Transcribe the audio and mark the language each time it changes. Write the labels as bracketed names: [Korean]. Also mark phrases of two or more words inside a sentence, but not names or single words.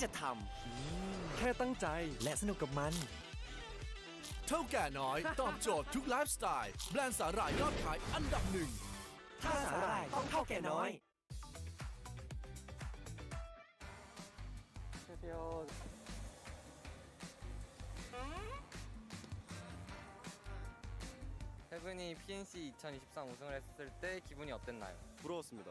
[Thai] จะทำแค่ตั้งใจและสนุกกับมันเท่าแก่น้อยตอบโจทย์ทุกไลฟ์สไตล์แบรนด์สาหร่ายยอดขายอันดับหนึ่งถ้าสาหร่ายต้องเท่าแก่น้อย [Korean] 세븐이 PNC 2023 우승을 했을 때 기분이 어땠나요? 부러웠습니다.